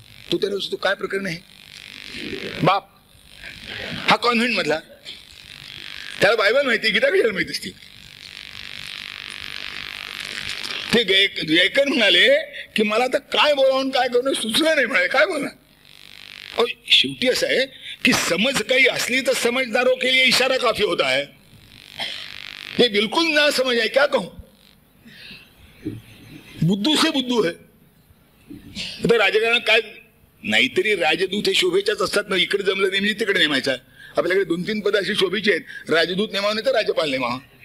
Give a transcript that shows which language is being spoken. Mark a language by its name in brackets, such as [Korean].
[Marathi] तो त्याला तो काय प्रकरण आहे. बाप हा कॉन्व्हेंट मधला, त्याला बायबल माहिती, गीता कशाला माहित असते. ते जयकर म्हणाले की मला आता काय बोलावून काय करून सुचलं नाही. म्हणाले काय बोलणार. शेवटी असं आहे की समज काही असली तर [Hindi] समझदारों के लिए इशारा काफी होता है. ये बिल्कुल ना समझ आहे, क्या कहूं. बुद्धू से बुद्धू है. [Marathi] आता राजकारणात काय, नाहीतरी राजदूत हे शोभेच्याच असतात ना. इकडे जमलं नेहमी तिकडे नेमायचा. आपल्याकडे 2-3 पद अशी शोभेची आहेत, राजदूत नेमाव नाही तर राज्यपाल नेमाव.